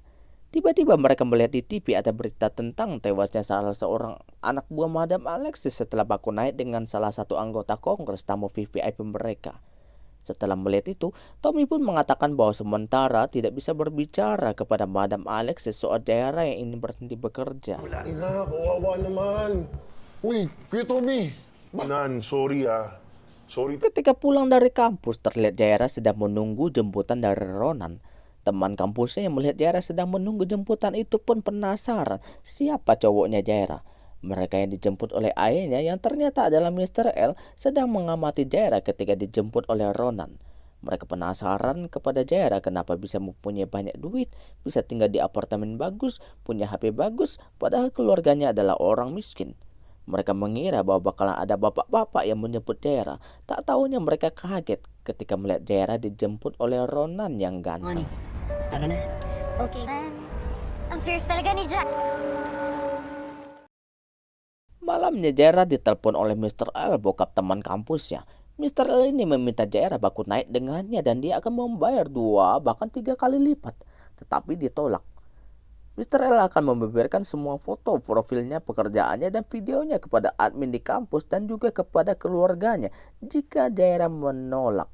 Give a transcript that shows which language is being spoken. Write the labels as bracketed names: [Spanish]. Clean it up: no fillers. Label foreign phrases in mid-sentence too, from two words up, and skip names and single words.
[Indonesian] Tiba-tiba mereka melihat di TV ada berita tentang tewasnya salah seorang anak buah Madam Alexis setelah baku naik dengan salah satu anggota kongres tamu VVIP mereka. Setelah melihat itu, Tommy pun mengatakan bahwa sementara tidak bisa berbicara kepada Madam Alexis soal Jaira yang ingin berhenti bekerja. [Filipino] Ina, kawawa naman. Uy, Kuya Tommy. Nan, sorry ah. Sorry. [Indonesian] Ketika pulang dari kampus, terlihat Jaira sedang menunggu jemputan dari Ronan. Teman kampusnya yang melihat Jaira sedang menunggu jemputan itu pun penasaran siapa cowoknya Jaira. Mereka yang dijemput oleh ayahnya yang ternyata adalah Mr. L sedang mengamati Jaira ketika dijemput oleh Ronan. Mereka penasaran kepada Jaira kenapa bisa mempunyai banyak duit, bisa tinggal di apartemen bagus, punya HP bagus, padahal keluarganya adalah orang miskin. Mereka mengira bahwa bakalan ada bapak-bapak yang menjemput Jaira. Tak tahunya mereka kaget ketika melihat Jaira dijemput oleh Ronan yang ganteng. [Filipino] Tara na. Okay. Man, ang fierce talaga ni Jack. [Indonesian] Malamnya Jaira ditelepon oleh Mr. L, bokap teman kampusnya. Mr. L ini meminta Jaira baku naik dengannya dan dia akan membayar 2 bahkan 3 kali lipat. Tetapi ditolak. Mr. L akan membeberkan semua foto profilnya, pekerjaannya dan videonya kepada admin di kampus dan juga kepada keluarganya jika Jaira menolak.